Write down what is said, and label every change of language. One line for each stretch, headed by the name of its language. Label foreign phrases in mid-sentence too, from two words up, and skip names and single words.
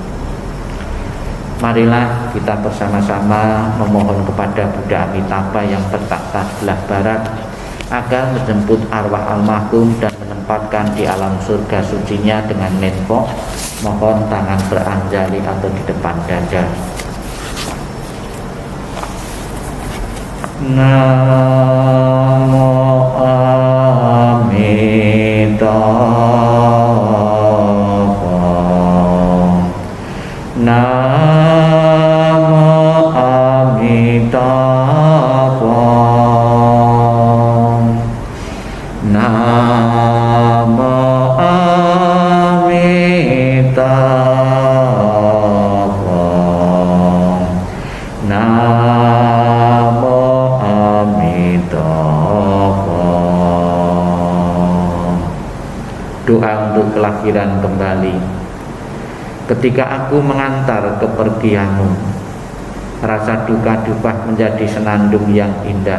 Indonesian: Marilah kita bersama-sama memohon kepada Buddha Amitabha yang bertakhta sebelah barat agar menjemput arwah almarhum dan ditempatkan di alam surga sucinya dengan netpok, mohon tangan beranjali atau di depan dada.
Sanskrit: Namo Amitabha. Namo Amitabha. Namo Amitabha. Namo Amitabha.
Indonesian: Doa untuk kelahiran kembali. Ketika aku mengantar kepergianmu, rasa duka duka menjadi senandung yang indah.